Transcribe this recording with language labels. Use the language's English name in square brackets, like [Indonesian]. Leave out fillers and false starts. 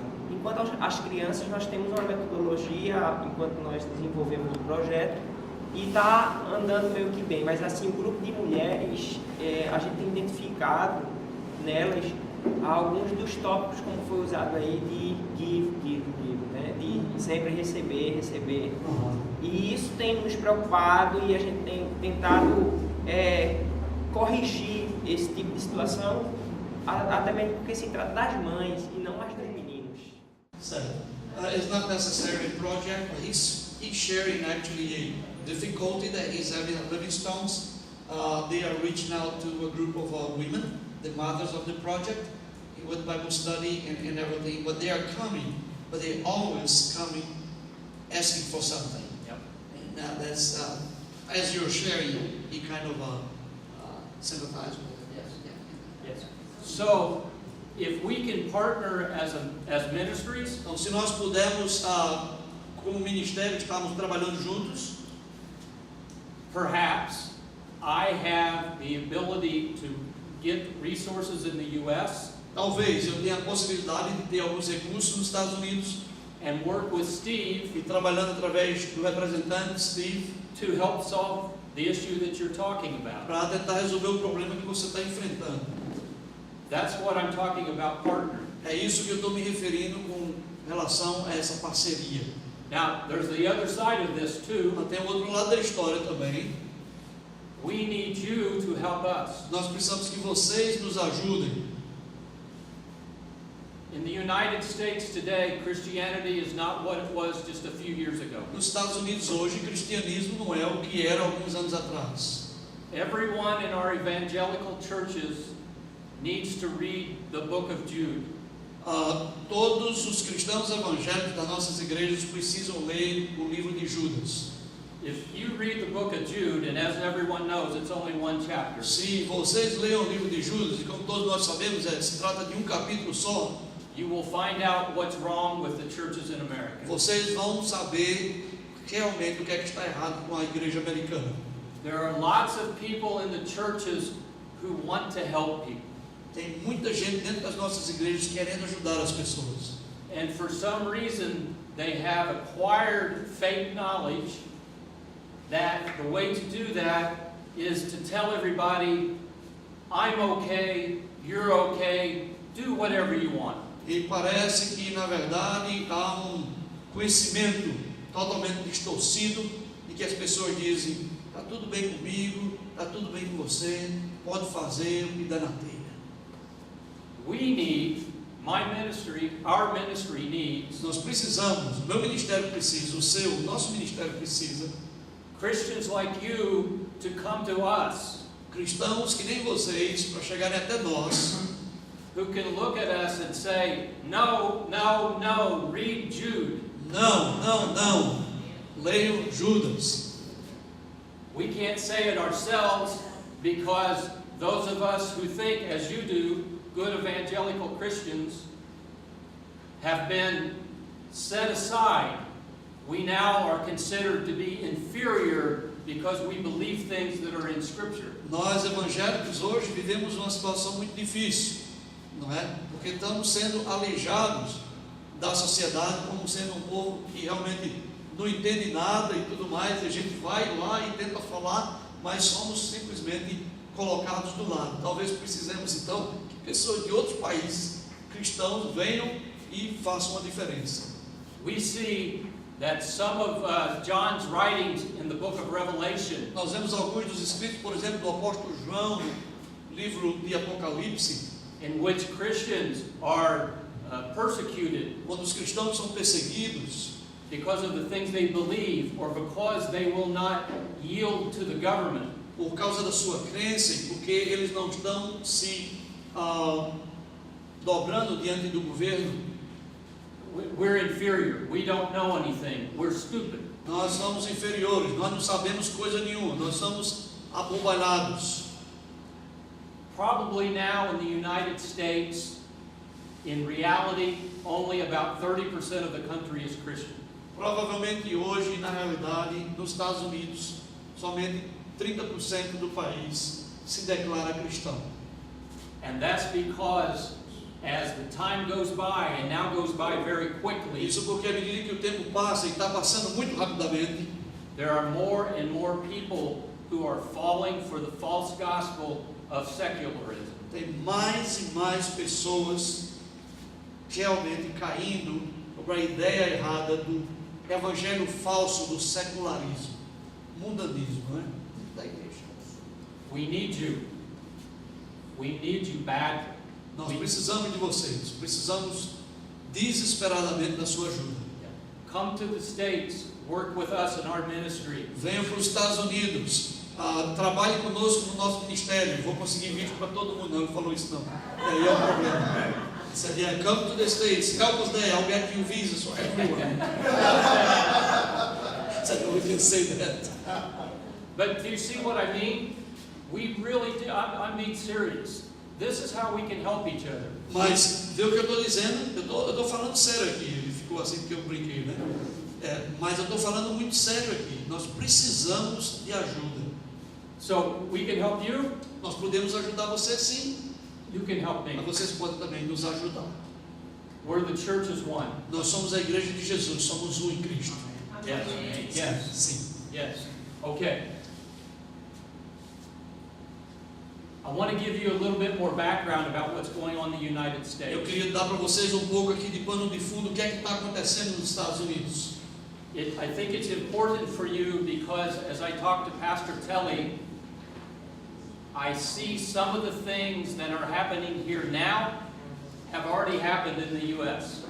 [Portuguese] Enquanto as crianças, nós temos uma metodologia, enquanto nós desenvolvemos o projeto, e está andando meio que bem, mas assim, o grupo de mulheres, a gente tem identificado nelas alguns dos tópicos, como foi usado aí, de give, né? De sempre receber. E isso tem nos preocupado e a gente tem tentado corrigir esse tipo de situação, até mesmo porque se trata das mães e não mais dos meninos. Certo. [English] It's not necessarily a project, but he's sharing actually a difficulty that he's having at Livingstone's. They are reaching out to a group of women, the mothers of the project, with Bible study and everything, but they are coming, but they're always coming asking for something. Yep. And that's, as you're sharing, he kind of sympathizes with it. Yes. Yes. So, if we can partner as ministries, [Portuguese] Então, se nós pudermos, como ministério, estarmos trabalhando juntos, [English] perhaps I have the ability to get resources in the U.S. [Portuguese] talvez eu tenha a possibilidade de ter alguns recursos nos Estados Unidos [English] and work with Steve [Portuguese] e trabalhando através do representante Steve [English] to help solve the issue that you're talking about. [Portuguese] para tentar resolver o problema que você está enfrentando. [English] That's what I'm talking about partner. [Portuguese] É isso que eu estou me referindo com relação a essa parceria. [English] Now, there's the other side of this too. [Portuguese] Mas tem o outro lado da história também. [English] We need you to help us. [Portuguese] Nós precisamos que vocês nos ajudem. [English] In the United States today, Christianity is not what it was just a few years ago. [Portuguese] Nos Estados Unidos hoje, o cristianismo não é o que era alguns anos atrás. [English] Everyone in our evangelical churches needs to read the book of Jude. [Portuguese] Todos os cristãos evangélicos das nossas igrejas precisam ler o livro de Judas. [English] if you read the book of Jude, and as everyone knows, it's only one chapter. [Portuguese] Se vocês leiam o livro de Judas, e como todos nós sabemos, se trata de um capítulo só, [English] You will find out what's wrong with the churches in America. [Portuguese] vocês vão saber realmente o que é que está errado com a igreja americana. [English] There are lots of people in the churches who want to help people. [Portuguese] Tem muita gente dentro das nossas igrejas querendo ajudar as pessoas. [English] And for some reason, they have acquired fake knowledge that the way to do that is to tell everybody, I'm okay, you're okay, do whatever you want. [Portuguese] E parece que, na verdade, há um conhecimento totalmente distorcido de que as pessoas dizem, está tudo bem comigo, está tudo bem com você, pode fazer o que dá na telha. [English] We need, my ministry, our ministry needs, [Portuguese] Nós precisamos, o meu ministério precisa, o seu, o nosso ministério precisa, [English] Christians like you to come to us, [Portuguese] cristãos que nem vocês, para chegarem até nós, [English] who can look at us and say, no, no, no, read Jude. [Portuguese] não, não, não, leiam Judas. [English] We can't say it ourselves because those of us who think as you do, good evangelical Christians, have been set aside. We now are considered to be inferior because we believe things that are in Scripture. [Portuguese] Nós evangélicos hoje vivemos uma situação muito difícil, não é? Porque estamos sendo aleijados da sociedade como sendo um povo que realmente não entende nada e tudo mais, e a gente vai lá e tenta falar, mas somos simplesmente colocados do lado. Talvez precisemos então que pessoas de outros países cristãos venham e façam uma diferença. [English] We see that some of John's writings in the book of Revelation [Portuguese] Nós vemos alguns dos escritos, por exemplo, do apóstolo João, no livro de Apocalipse, [English] in which Christians are persecuted [Portuguese] quando os cristãos são perseguidos [English] because of the things they believe or because they will not yield to the government. [Portuguese] por causa da sua crença e porque eles não estão se dobrando diante do governo. [English] We're inferior. We don't know anything. We're stupid. [Portuguese] Nós somos inferiores, nós não sabemos coisa nenhuma, nós somos abobalhados. [English] Probably now in the United States, in reality, only about 30% of the country is Christian. [Portuguese] Provavelmente hoje, na realidade, nos Estados Unidos, somente 30% do país se declara cristão. [English] And that's because as the time goes by, and now goes by very quickly, [Portuguese] Isso porque à medida que o tempo passa e está passando muito rapidamente, [English] there are more and more people who are falling for the false gospel of secularism. [Portuguese] tem mais e mais pessoas realmente caindo sobre a ideia errada do evangelho falso do secularismo, mundanismo, não é? Da igreja. [English] We need you. We need you badly. [Portuguese] Nós precisamos de vocês, precisamos desesperadamente da sua ajuda. [English] Come to the States, work with us in our ministry. [Portuguese] Venham para os Estados Unidos, trabalhe conosco no nosso ministério. Vou conseguir vídeo para todo mundo, não falou isso não. Aí é o problema. Seria [English] come to the States, help us there, I'll get you visas for everyone. So we can say that. But do you see what I mean? We really do. I mean serious. This is how we can help each other. [Portuguese] Mas vê o que eu estou dizendo? Eu estou falando sério aqui. Ele ficou assim porque eu brinquei, né? Mas eu estou falando muito sério aqui. Nós precisamos de ajuda. [English] So we can help you. [Portuguese] Nós podemos ajudar você sim, [English] You can help me. [Portuguese] mas vocês podem também nos ajudar. [English] We're the church as one. [Portuguese] Nós somos a igreja de Jesus, somos um em Cristo. [English] Yes. Yes. [Portuguese] Sim. [English] Yes. Okay. I want to give you a little bit more background about what's going on in the United [Portuguese] Eu [English] States. [Portuguese] queria dar para vocês um pouco aqui de pano de fundo o que é que está acontecendo nos Estados Unidos. [English] I think it's important for you because as I talk to Pastor Telly, I see some of the things that are happening here now have already happened in the U.S.